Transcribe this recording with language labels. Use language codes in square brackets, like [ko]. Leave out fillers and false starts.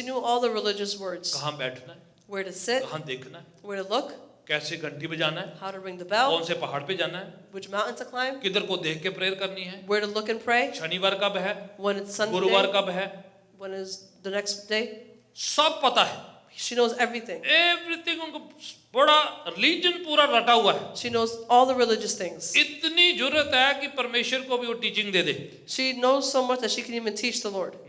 [en] she knew all the religious words. [hi] कहाँ बैठना है, [en] Where to sit, [hi] कहाँ देखना है, [en] where to look, [hi] कैसे घंटी बजाना है, [en] how to ring the [hi] कौन [en] bell, [hi] से पहाड़ पे जाना है, [en] which mountain to climb, [hi] किधर को देख के प्रेयर करनी है, [en] where to look and pray, [hi] शनिवार कब है, [en] when it's Sunday, [hi] गुरुवार कब है, [en] when is the next day. [hi] सब पता है। [en] She knows everything. [hi] एवरीथिंग उनको बड़ा रिलीजन पूरा रटा हुआ है। [en] She knows all the religious things. [hi] इतनी जरूरत है कि परमेश्वर को भी वो teaching दे दे। [en] She knows so much that she can even teach the Lord.